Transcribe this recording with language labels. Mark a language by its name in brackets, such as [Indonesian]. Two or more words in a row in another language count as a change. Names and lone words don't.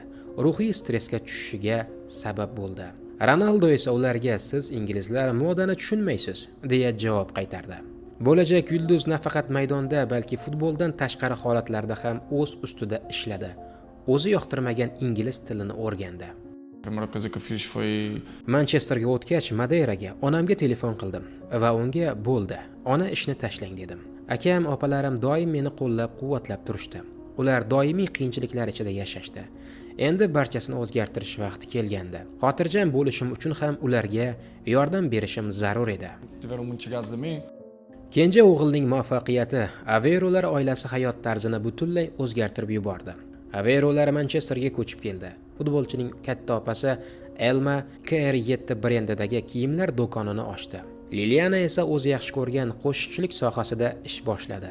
[Uzbek] Ruhiy stressga tushishiga sabab bo'ldi. Ronaldo esa ularga "Siz inglizlar modani tushunmaysiz" deya javob qaytardi. Bo'lajak yulduz nafaqat maydonda, balki futboldan tashqari holatlarda ham o'z ustida ishladi. O'zi yoqtirmagan ingliz tilini o'rgandi. [Portuguese] A primeira coisa que eu fiz foi [Uzbek] Manchesterga o'tgach Madeiraga onamga telefon qildim va unga bo'ldi, ona ishni tashlang dedim. Akam, opalarim doim meni qo'llab-quvvatlab turishdi. Ular doimiy qiyinchiliklar ichida yashashdi. Endi barchasini o'zgartirish vaqti kelgandi. Xotirjam bo'lishim uchun ham ularga yordam berishim zarur edi. [Portuguese] tiveram muito chegados a mim. [Uzbek] Kenja o'g'ilning muvaffaqiyati Aveirolar oilasi hayot tarzini butunlay o'zgartirib yubordi. Aveirolar Manchesterga ko'chib keldi. Futbolchining katta opasi Elma KR7 brendidagi kiyimlar do'konini ochdi. Liliana esa o'zi yaxshi ko'rgan qo'shiqchilik sohasida ish boshladi.